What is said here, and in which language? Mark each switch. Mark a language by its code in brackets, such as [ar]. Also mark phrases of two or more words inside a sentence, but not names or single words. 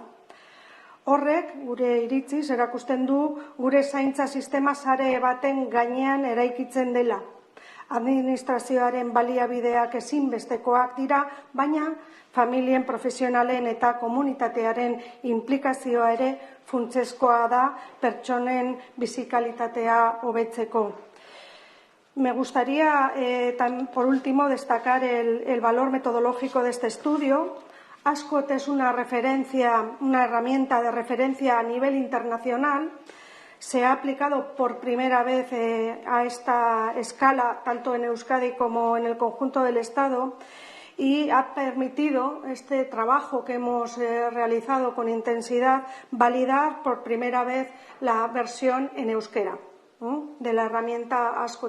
[eu] Horrek, gure iritziz, erakusten du gure zaintza sistema sare baten gainean eraikitzen dela. Administrazioaren baliabideak ezinbestekoak dira, baina familien, profesionalen eta komunitatearen implikazioa ere funtsezkoa da pertsonen bizikalitatea hobetzeko. [es] Me gustaría, por último, destacar el valor metodológico de este estudio. ASCOT es una herramienta de referencia a nivel internacional. Se ha aplicado por primera vez a esta escala, tanto en Euskadi como en el conjunto del Estado, y ha permitido este trabajo que hemos realizado con intensidad validar por primera vez la versión en euskera de la herramienta ASCOT.